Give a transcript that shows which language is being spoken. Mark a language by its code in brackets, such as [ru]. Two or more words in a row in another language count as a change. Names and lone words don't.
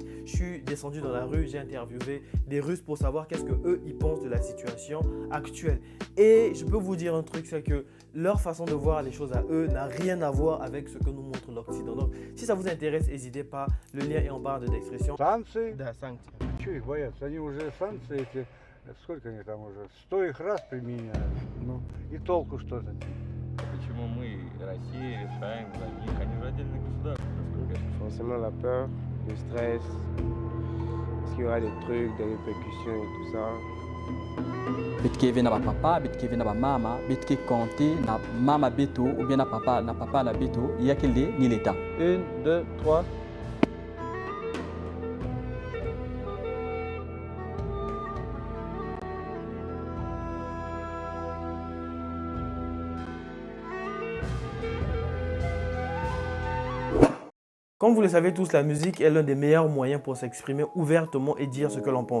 [fr] Je suis descendu dans la rue, j'ai interviewé des Russes pour savoir qu'est-ce qu'eux, ils pensent de la situation actuelle. Et je peux vous dire un truc, c'est que leur façon de voir les choses à eux n'a rien à voir avec ce que nous montre l'Occident. Donc, si ça vous intéresse, n'hésitez pas. Le lien est en barre de description. [ru] Санкции? Да, санкции. Чего их боятся? Они уже санкции эти, сколько они там уже, 100 их раз применяют. Ну, и толку что-то. Почему мы, Россия, решаем за них? Они же отдельные государства, насколько я слышал. [fr] Forcément la peur, le stress, est-ce qu'il y aura des trucs, des répercussions et tout ça. [ktu] Bitke vena ba papa, bitke vena ba mama, bitke compter na mama beto [fr] ou bien [ktu] na papa na beto, [fr] il y a quel ni l'état. 1, 2, 3. Comme vous le savez tous, la musique est l'un des meilleurs moyens pour s'exprimer ouvertement et dire ce que l'on pense.